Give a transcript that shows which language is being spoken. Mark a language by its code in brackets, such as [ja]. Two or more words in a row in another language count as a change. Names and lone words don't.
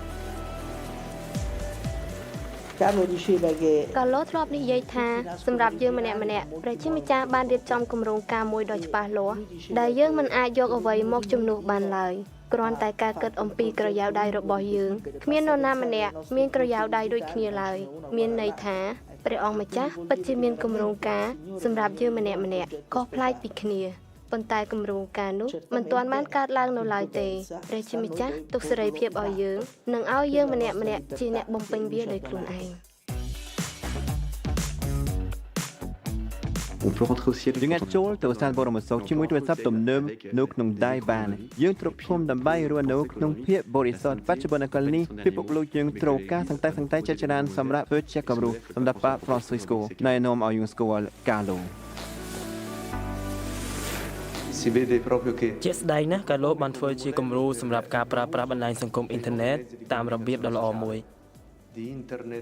[it] Carlo diceva che [km] កាឡូធ្លាប់និយាយថាសម្រាប់យើងម្នាក់ព្រះជាម្ចាស់បានរៀបចំគម្រោងការមួយដ៏ច្បាស់លាស់ដែលយើងមិនអាចយកអ្វីមកជំនួសបានឡើយគ្រាន់តែការគិតអំពីក្រយ៉ាវដៃរបស់យើងគ្មាននរណាម្នាក់មានក្រយ៉ាវដៃដូចគ្នាឡើយមានន័យថាព្រះអង្គម្ចាស់ពិតជាមានគម្រោងការសម្រាប់យើងម្នាក់ខុសប្លែកពីគ្នាប៉ុន្តែគម្រោងការនោះមិនទាន់បានកើតឡើងនៅឡើយទេព្រះជាម្ចាស់ទុកសេរីភាពឲ្យយើងនិងឲ្យយើងម្នាក់ជាអ្នកបំពេញវាដោយខ្លួនឯង [fr] On peut rentrer au ciel. [km] យើងអាចចូលទៅសាលបរមសុខជាមួយទូរស័ព្ទទំនើបនៅក្នុងដៃបានយើងទ្រព្យធំដើម្បីរស់នៅក្នុងភាពបរិសុទ្ធបច្ចុប្បន្នកាលនេះពិភពលោកយើងត្រូវការសង្តែជាច្រើនសម្រាប់ធ្វើជាគំរូសម្រាប់ប៉ា Francisco ណែនាំឲ្យយើងស្គាល់កាឡូ [it] Si vede proprio che [km] ជាក់ស្ដែងណាស់កាឡូបានធ្វើជាគំរូសម្រាប់ការប្រើប្រាស់បណ្ដាញសង្គមអ៊ីនធឺណិតតាមរបៀបដ៏ល្អមួយ [it] di internet